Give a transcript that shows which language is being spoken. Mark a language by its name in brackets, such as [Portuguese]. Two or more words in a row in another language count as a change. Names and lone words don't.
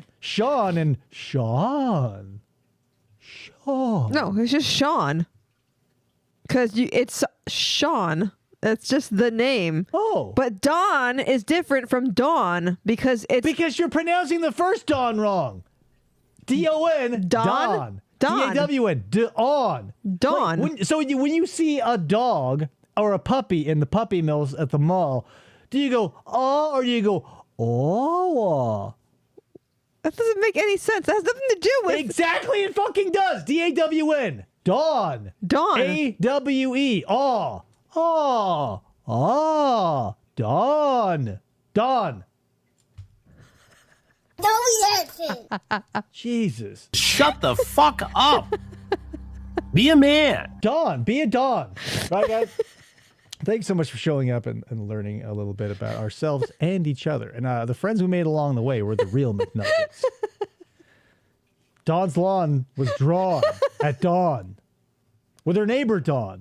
[English] Sean and Sean. Sean. No, it's just Sean. Because it's Sean. That's just the name. Oh. But Dawn is different from Dawn because it's... Because you're pronouncing the first Dawn wrong. D-O-N. Dawn. D-A-W-N. Dawn. Dawn. Like, when you see a dog or a puppy in the puppy mills at the mall, do you go, oh, or do you go, oh? That doesn't make any sense. That has nothing to do with... Exactly, it fucking does. D-A-W-N. Dawn. Dawn. A-W-E. Aw. Aw. Aw. Dawn. Dawn. No reaction. Jesus. Shut the fuck up. Be a man. Dawn. Be a Dawn. Right, guys? Thanks so much for showing up and learning a little bit about ourselves and each other. And the friends we made along the way were the real McNuggets. Dawn's lawn was drawn at dawn with her neighbor Dawn.